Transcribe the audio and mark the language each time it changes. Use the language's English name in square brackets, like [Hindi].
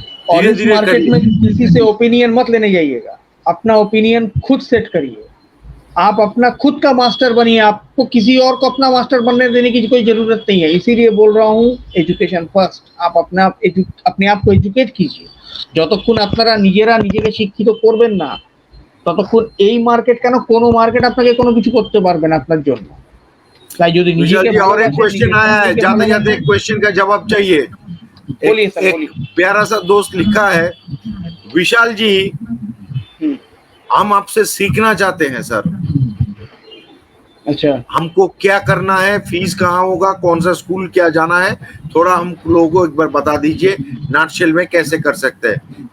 [Hindi] और इस मार्केट में किसी से ओपिनियन मत लेने जाइएगा, अपना ओपिनियन खुद सेट करिए। आप अपना खुद का मास्टर बनिए, आपको किसी और को अपना मास्टर बनने देने की कोई जरूरत नहीं है। इसीलिए बोल रहा हूँ एजुकेशन फर्स्ट। आप अपने आप को एजुकेट कीजिए। [Bangla] যতক্ষণ আপনারা নিজেরা নিজেকে শিক্ষিত করবেন না ততক্ষণ এই মার্কেট কেন কোনো মার্কেট আপনাকে কোনো কিছু করতে পারবে না আপনার জন্য। তাই যদি নিজেকে [Hindi] और एक क्वेश्चन आया है, जाते जाते एक क्वेश्चन का जवाब चाहिए। बोलिए सर, एक प्यारा सा दोस्त लिखा है, विशाल जी हम आपसे सीखना चाहते हैं सर। अच्छा, हमको क्या करना है, फीस कहाँ होगा, कौन सा स्कूल क्या जाना है, थोड़ा हम लोगों को एक बार बता दीजिए, नाटशेल में कैसे कर सकते हैं।